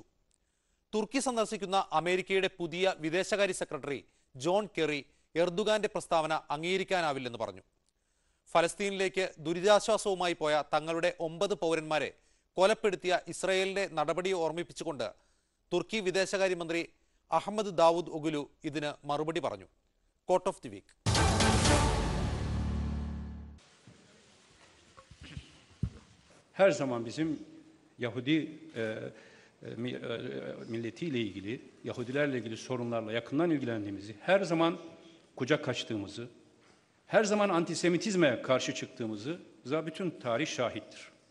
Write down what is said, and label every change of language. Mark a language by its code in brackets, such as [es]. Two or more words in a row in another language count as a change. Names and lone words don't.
[ml] തുർക്കി സന്ദർശിക്കുന്ന അമേരിക്കയുടെ പുതിയ വിദേശകാര്യ സെക്രട്ടറി ജോൺ കെറി എർദുഗാന്റെ പ്രസ്താവന അംഗീകരിക്കാനാവില്ലെന്ന് പറഞ്ഞു. ഫലസ്തീനിലേക്ക് ദുരിതാശ്വാസവുമായി പോയ തങ്ങളുടെ 9 പൗരന്മാരെ കൊലപ്പെടുത്തിയ ഇസ്രായേലിന്റെ നടപടിയെ ഓർമ്മിപ്പിച്ചുകൊണ്ട് തുർക്കി വിദേശകാര്യമന്ത്രി അഹമ്മദ് ദാവൂദ് ഒഗുലു ഇതിന് മറുപടി പറഞ്ഞു. [en] Quote of the week. [tr] Her zaman bizim Yahudi milletiyle ilgili, Yahudilerle ilgili sorunlarla yakından ilgilendiğimizi, her zaman kucak açtığımızı, her zaman antisemitizme karşı çıktığımızı bütün tarih şahittir.